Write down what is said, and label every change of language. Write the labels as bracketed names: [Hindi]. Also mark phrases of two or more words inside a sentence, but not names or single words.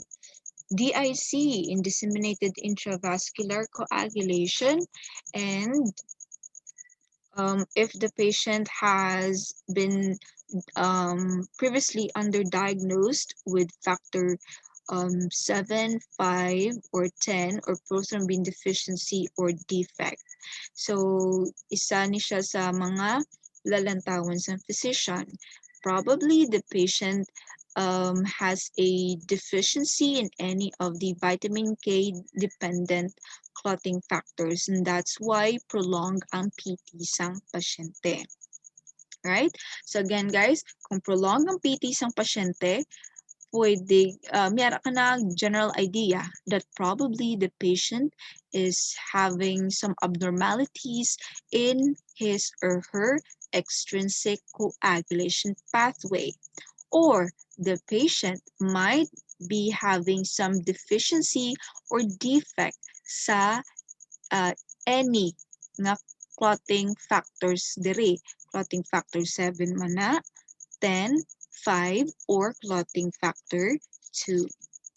[English] DIC in disseminated intravascular coagulation, and if the patient has been previously underdiagnosed with factor 7, 5, or 10 or prothrombin deficiency or defect. So, [Hiligaynon] isa ni siya sa mga lalantawan sa physician. [English] Probably the patient has a deficiency in any of the vitamin K dependent clotting factors, and that's why prolonged [Hiligaynon] ang PT sang pasyente. [English] Right? So again guys, [Hiligaynon] kung prolonged ang PT sang pasyente, pwede, mayroon ka na [English] general idea that probably the patient is having some abnormalities in his or her extrinsic coagulation pathway, or the patient might be having some deficiency or defect sa any nga clotting factors diri. Clotting factor 7 man na, 10, 5, or clotting factor 2.